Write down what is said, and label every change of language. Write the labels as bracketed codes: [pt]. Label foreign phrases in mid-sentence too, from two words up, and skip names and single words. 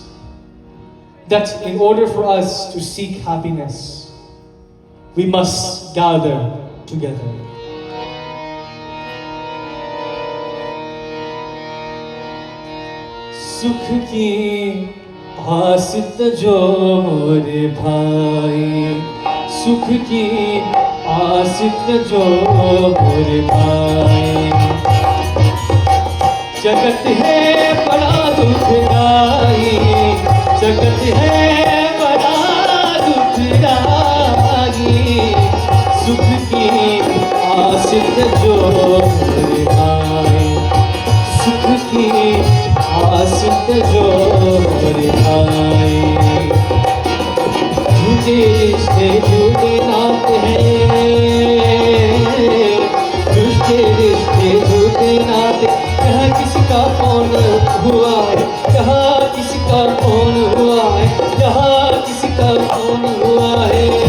[en] That in order for us to seek happiness, we must gather together. [hi] सुख की आसित जो मोरे भाई, सुख की आसित जो मोरे भाई, जगत है बड़ा दुखदाई, जगत है बड़ा दुखदाई, सुख की आसित जो मोरे भाई, सुख की आसित जो मोरे भाई, झूठे रिश्ते झूठे नाते हैं, झूठे रिश्ते झूठे नाते, कहाँ किसी का कौन हुआ है, कहाँ किसी का कौन हुआ है, कहाँ किसी का कौन हुआ है।